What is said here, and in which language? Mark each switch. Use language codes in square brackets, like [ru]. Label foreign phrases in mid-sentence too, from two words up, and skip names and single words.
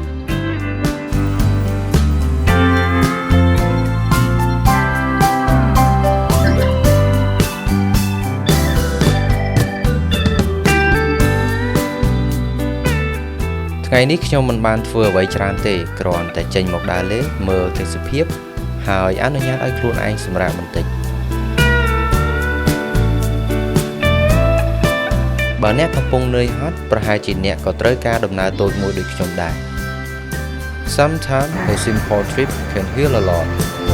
[km] ថ្ងៃនេះខ្ញុំមិនបានធ្វើអ្វីច្រើនទេគ្រាន់តែចេញមកដើរលេងមើលទេសភាពហើយអនុញ្ញាតឲ្យខ្លួនឯងសម្រាកបន្តិច បើអ្នកកំពុងនឿយហត់ប្រហែលជាអ្នកក៏ត្រូវការដំណើរតូចមួយដូចខ្ញុំដែរ [en] Sometimes a simple trip can heal a lot